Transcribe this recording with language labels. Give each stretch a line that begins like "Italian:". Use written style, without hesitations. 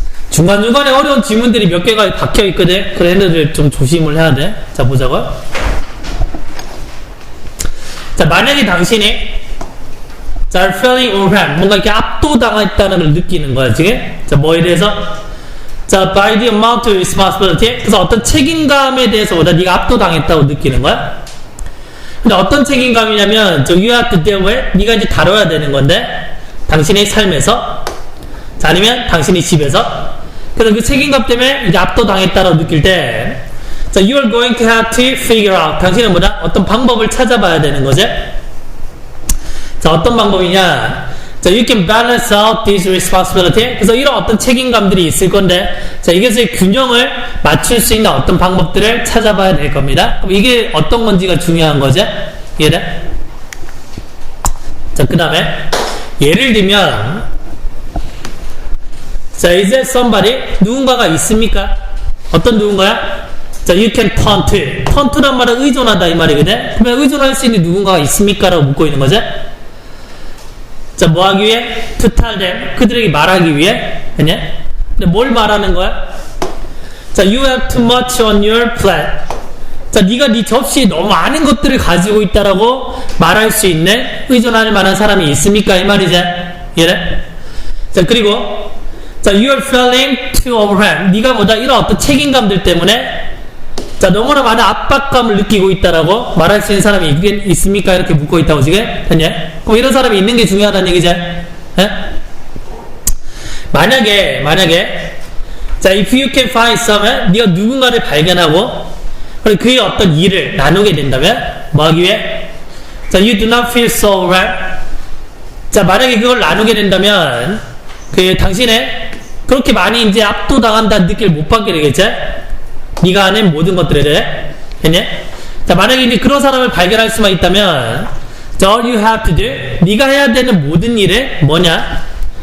Korean: 중간중간에 어려운 지문들이 몇 개가 박혀 있거든. 그래, 얘네들 좀 조심을 해야 돼. 자, 보자고. 자, 만약에 당신이 자,
English: feeling overwhelmed,
Korean: 뭔가 이렇게 압도당했다는 걸 느끼는 거야, 지금. 자, 뭐에 대해서?
English: 자, by the amount of responsibility.
Korean: 그래서 어떤 책임감에 대해서보다 네가 압도당했다고 느끼는 거야. 근데 어떤 책임감이냐면, 저,
English: you have to deal with,
Korean: 네가 이제 다뤄야 되는 건데, 당신의 삶에서, 자, 아니면 당신의 집에서, 그래서 그 책임감 때문에 이제 압도당했다고 느낄 때, 자,
English: you are going to have to figure out.
Korean: 당신은 뭐다? 어떤 방법을 찾아봐야 되는 거지? 자, 어떤 방법이냐?
English: 자, you can balance out this responsibility.
Korean: 그래서 이런 어떤 책임감들이 있을 건데, 자, 이것의 균형을 맞출 수 있는 어떤 방법들을 찾아봐야 될 겁니다. 그럼 이게 어떤 건지가 중요한 거죠? 이해돼? 자, 그 다음에, 예를 들면, 자,
English: is there somebody?
Korean: 누군가가 있습니까? 어떤 누군가야? 자,
English: you can turn to.
Korean: turn to란 말은 의존하다 이 말이거든? 그러면 의존할 수 있는 누군가가 있습니까? 라고 묻고 있는 거죠? 자, 뭐 하기 위해?
English: to tell them.
Korean: 그들에게 말하기 위해. 그냥? 근데 뭘 말하는 거야?
English: 자, you have too much on your plate.
Korean: 자, 네가 네 접시에 너무 많은 것들을 가지고 있다라고 말할 수 있는 의존할 만한 사람이 있습니까? 이 말이지? 이해돼?
English: 자, 그리고 자, you are feeling too overwhelmed.
Korean: 네가 뭐다? 이런 어떤 책임감들 때문에 자, 너무나 많은 압박감을 느끼고 있다라고 말할 수 있는 사람이 있습니까? 이렇게 묻고 있다고 지금? 됐냐? 그럼 이런 사람이 있는 게 중요하다는 얘기지? 에? 만약에 자,
English: if you can find someone,
Korean: 네가 누군가를 발견하고 그리고 그의 어떤 일을 나누게 된다면 뭐 하기 위해?
English: 자, you do not feel so overwhelmed.
Korean: 자, 만약에 그걸 나누게 된다면 그 당신의 그렇게 많이 이제 압도당한다는 느낌을 못 받게 되겠지? 네가 아는 모든 것들에 대해. 됐냐? 자, 만약에 이제 그런 사람을 발견할 수만 있다면
English: all you have to do,
Korean: 네가 해야 되는 모든 일은 뭐냐?